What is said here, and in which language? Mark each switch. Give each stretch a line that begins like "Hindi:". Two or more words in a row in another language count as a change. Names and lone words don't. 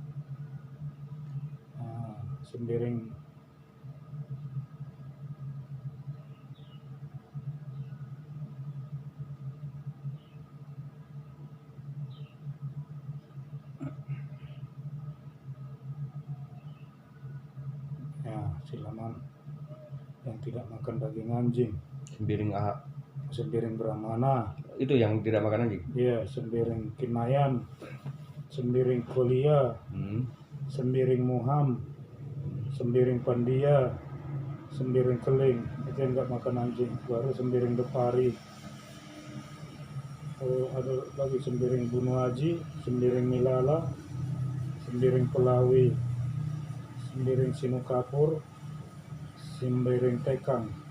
Indonesian: nah, Sembiring ya silaman yang tidak makan daging anjing. Sembiring Sembiring Brahmana. Itu yang tidak makan anjing? Iya, Sembiring Kinayan, Sembiring Kolia, Sembiring Muham, Sembiring Pandia, Sembiring Keling, itu yang nggak makan anjing. Baru Sembiring Depari. Oh, ada lagi Sembiring Bunuh Haji, Sembiring Milala, Sembiring Pelawi, Sembiring Sinukapur, Sembiring Tekang.